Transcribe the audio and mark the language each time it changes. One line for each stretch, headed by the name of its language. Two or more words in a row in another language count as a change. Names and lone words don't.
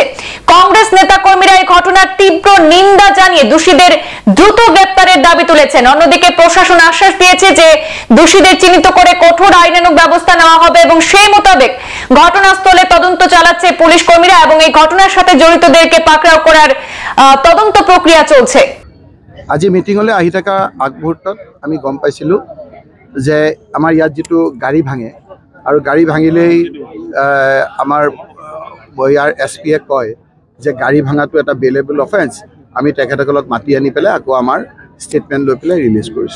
Bangla: কংগ্রেস নেতাকর্মীরা এই ঘটনার তীব্র নিন্দা জানিয়ে দোষীদের দ্রুত গ্রেপ্তারের দাবি তুলেছেন। অন্যদিকে প্রশাসন আশ্বাস দিয়েছে যে দোষীদের চিহ্নিত করে কঠোর আইনানুগ ব্যবস্থা নেওয়া হবে এবং সেই মোতাবেক ঘটনাস্থলে তদন্ত চালাচ্ছে পুলিশ কর্মীরা এবং এই ঘটনার সাথে জড়িতদেরকে পাকড়াও করার তদন্ত প্রক্রিয়া চলছে।
Assamese: আজি মিটিংলৈ আহি থকা আগমুহূৰ্তত আমি গম পাইছিলোঁ যে আমাৰ ইয়াত যিটো গাড়ী ভাঙে আৰু গাড়ী ভাঙিলেই আমাৰ ইয়াৰ এছপিয়ে কয় যে গাড়ী ভাঙাটো এটা
English: bailable offence,
Assamese: আমি তেখেতসকলক মাতি আনি পেলাই আকৌ আমাৰ ষ্টেটমেণ্ট লৈ পেলাই ৰিলিজ কৰিছোঁ।